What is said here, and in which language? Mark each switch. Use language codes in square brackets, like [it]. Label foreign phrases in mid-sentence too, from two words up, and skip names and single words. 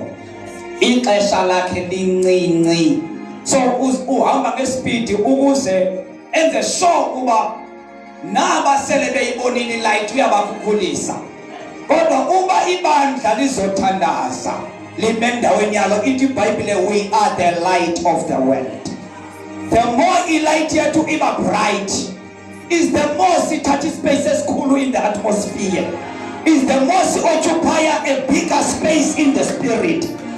[xh] Ixesha lakhe lincinci. So uhamba ngespeed ukuze enze sure kuba naba sele beyibonile light uyabakhulisa. Kodwa uba ibandla lizothandaza limendaweni yalo ithi iBhayibhile [en] we are the light of the world. The more light [xh] yethu iba [en] bright is the more sithatha space esikhulu in the atmosphere, is the more occupy a bigger space in the spirit.